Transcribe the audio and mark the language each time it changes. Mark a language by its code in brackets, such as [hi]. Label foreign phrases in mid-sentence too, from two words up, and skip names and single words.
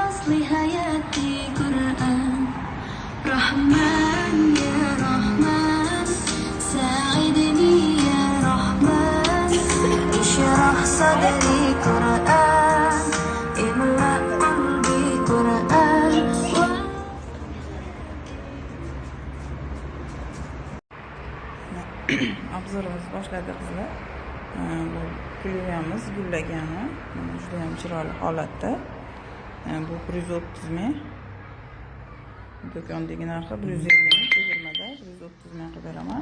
[ar] لحياتي قرآن رحمن يا رحمن ساعدني يا رحمن اشرح صدري قرآن املأ قلبي قرآن. [uz] Obzorimiz boshladi qizlar. Bu gullarimiz gullagani. Juda ham chiroyli holatda. Bu 130 ming. Do'kondagi narxi 150 ming, chegirmada 130 ming qilib beraman.